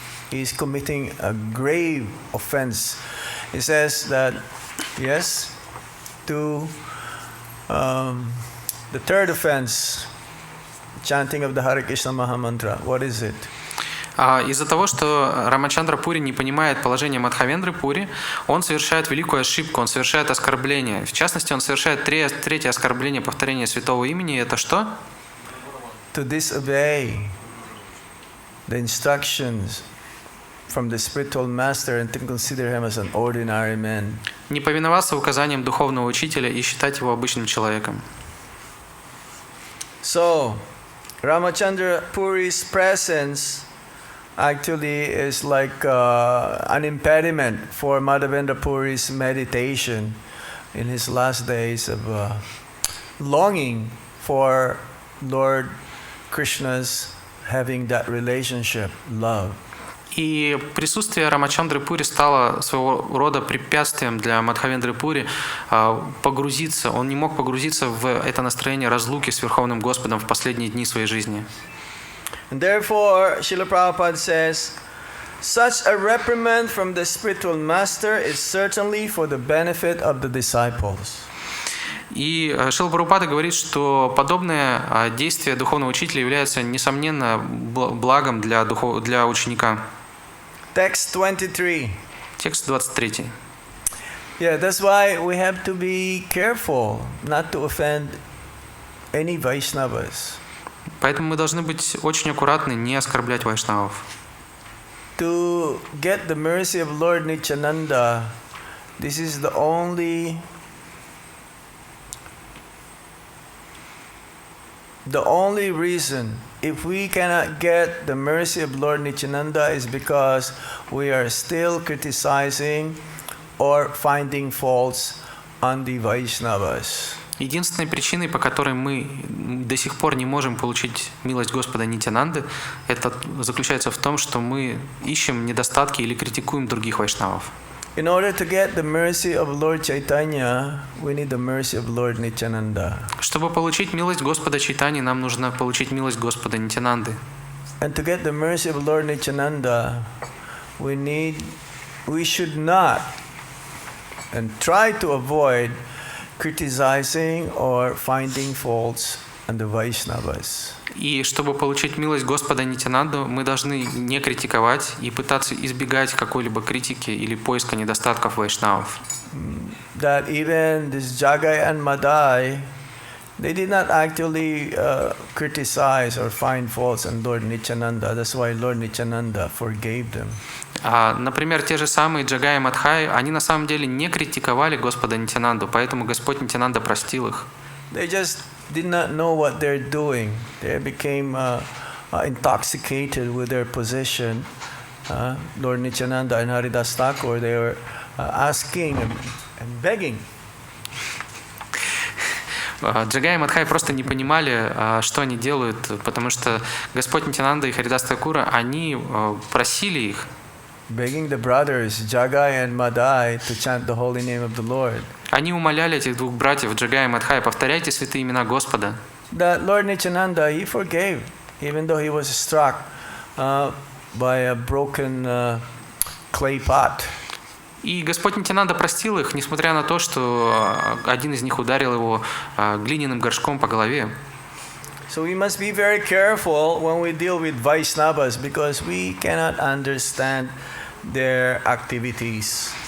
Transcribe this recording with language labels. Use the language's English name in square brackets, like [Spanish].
[English] He is committing a grave offense. He says that, yes, to the third offense, chanting of the Hare Krishna Mahamantra. What is it? [Russian] Из-за того, что Рамачандра Пури не понимает положение Мадхавендры Пури, он совершает великую ошибку, он совершает оскорбление. В частности, он совершает третье оскорбление повторения святого имени. Это что? [English] To disobey the instructions from the spiritual master and to consider him as an ordinary man. [Russian] Не повиноваться указаниям духовного учителя и считать его обычным человеком. [English] So, Ramachandra Puri's presence actually is like an impediment for Madhavendra Puri's meditation in his last days of longing for Lord Krishna's having that relationship, love. [Russian] И присутствие Рамачандры Пури стало своего рода препятствием для Мадхавендры Пури погрузиться. Он не мог погрузиться в это настроение разлуки с Верховным Господом в последние дни своей жизни. [English] And therefор, Srila Prabhupada says, such a reprimand from the spiritual master is certainly for the benefit of the disciples. [Russian] И Шрила Прабхупада говорит, что подобное действие духовного учителя является, несомненно, благом для ученика. [English] Text 23. [Russian] Текст 23. [English] Yeah, that's why we have to be careful not to offend any Vaishnavas. [Russian] Поэтому мы должны быть очень аккуратны, не оскорблять вайшнавов. [English] To get the mercy of Lord Nityananda, this is the only reason. If we cannot get the mercy of Lord Nityananda is because we are still criticizing or finding faults on the Vaishnavas. [Russian] Единственной причиной, по которой мы до сих пор не можем получить милость Господа Нитянанды, это заключается в том, что мы ищем недостатки или критикуем других вайшнавов. [English] In order to get the mercy of Lord Chaitanya, we need the mercy of Lord Nityananda. [Russian] Чтобы получить милость Господа Чайтани, нам нужно получить милость Господа Нитянанды. [English] And to get the mercy of Lord Nityananda, we should not and try to avoid criticizing or finding faults on the Vaishnavas. [Russian] И чтобы получить милость Господа Нитянанду, мы должны не критиковать и пытаться избегать какой-либо критики или поиска недостатков вайшнавов. [English] That even this Jagai and Madai, they did not actually criticize or find faults on Lord Nityananda. That's why Lord Nityananda forgave them. [Russian] Например, те же самые Джагай и Мадхай, они на самом деле не критиковали Господа Нитянанду, поэтому Господь Нитянанда простил их. [English] They just did not know what they're doing. They became intoxicated with their position. Lord Nityananda and Haridas Thakur, they were asking and begging. [Russian] Джагай и Мадхай просто не понимали, что они делают, потому что Господь Нитянанда и Харидас Такура, они просили их. [English] Begging the brothers, Jagai and Madai, to chant the holy name of the Lord. [Russian] Они умоляли этих двух братьев, Джагая и Мадхая, повторяйте святые имена Господа. [English] That Lord Nityananda, he forgave, even though he was struck by a broken clay pot. [Russian] И Господь Нитянанда простил их, несмотря на то, что один из них ударил его глиняным горшком по голове. [English] So we must be very careful when we deal with Vaishnavas because we cannot understand their activities.